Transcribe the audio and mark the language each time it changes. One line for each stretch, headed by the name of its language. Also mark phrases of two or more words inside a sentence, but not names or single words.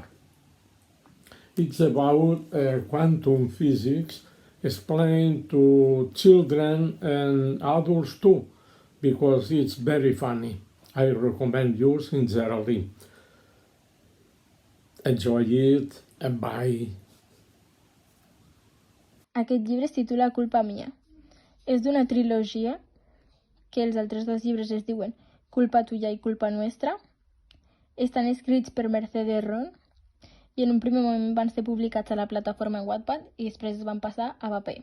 English: It's about quantum physics explained to children and adults too, because it's very funny. I recommend you sincerely. Enjoy it and bye.
Catalan: Aquest llibre es titula Culpa mia. És d'una trilogia que els altres dos llibres es diuen Culpa tuya i Culpa nuestra. Estan escrits per Mercedes Ron i en un primer moment van ser publicats a la plataforma Wattpad i després es van passar a paper.